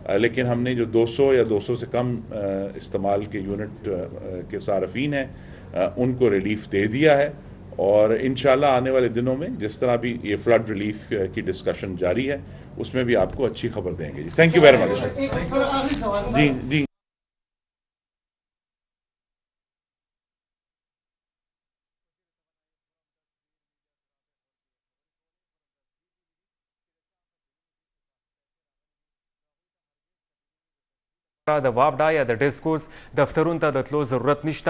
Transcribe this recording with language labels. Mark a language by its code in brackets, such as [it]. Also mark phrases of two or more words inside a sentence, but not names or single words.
[ur] لیکن ہم نے جو 200 یا 200 سے کم استعمال کے یونٹ کے صارفین ہیں ان کو ریلیف دے دیا ہے، اور انشاءاللہ آنے والے دنوں میں جس طرح بھی یہ [en] flood relief [ur] کی ڈسکشن جاری ہے اس میں بھی آپ کو اچھی خبر دیں گے. [en] Thank you very much. [ur] جی [ps] د وابډا یا د ډیسکورس دفترونو ته د تلو ضرورت نشته.